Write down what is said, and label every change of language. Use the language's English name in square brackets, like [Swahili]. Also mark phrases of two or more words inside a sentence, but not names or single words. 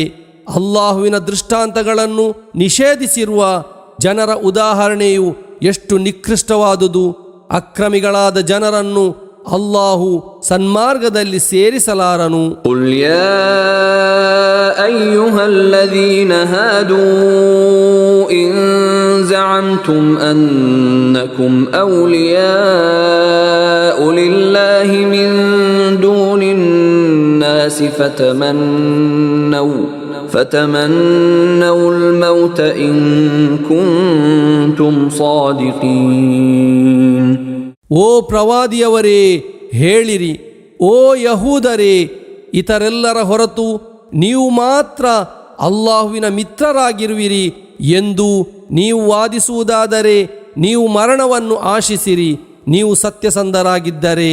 [Kannada] ಅಲ್ಲಾಹುವಿನ ದೃಷ್ಟಾಂತಗಳನ್ನು ನಿಷೇಧಿಸಿರುವ ಜನರ ಉದಾಹರಣೆಯು ಎಷ್ಟು ನಿಕೃಷ್ಟವಾದುದು. ಅಕ್ರಮಿಗಳಾದ ಜನರನ್ನು ಅಲ್ಲಾಹು ಸನ್ಮಾರ್ಗದಲ್ಲಿ ಸೇರಿಸಲಾರನು. [Arabic] قل يا أيها الذين هادوا إن زعمتم أنكم أولياء لله من دون الناس فتمنوا الموت إن كنتم صادقين. [Kannada] ಓ ಪ್ರವಾದಿಯವರೇ, ಹೇಳಿರಿ, ಓ ಯಹೂದರೇ, ಇತರೆಲ್ಲರ ಹೊರತು ನೀವು ಮಾತ್ರ ಅಲ್ಲಾಹುವಿನ ಮಿತ್ರರಾಗಿರುವಿರಿ ಎಂದು ನೀವು ವಾದಿಸುವುದಾದರೆ ನೀವು ಮರಣವನ್ನು ಆಶಿಸಿರಿ, ನೀವು ಸತ್ಯಸಂಧರಾಗಿದ್ದರೆ.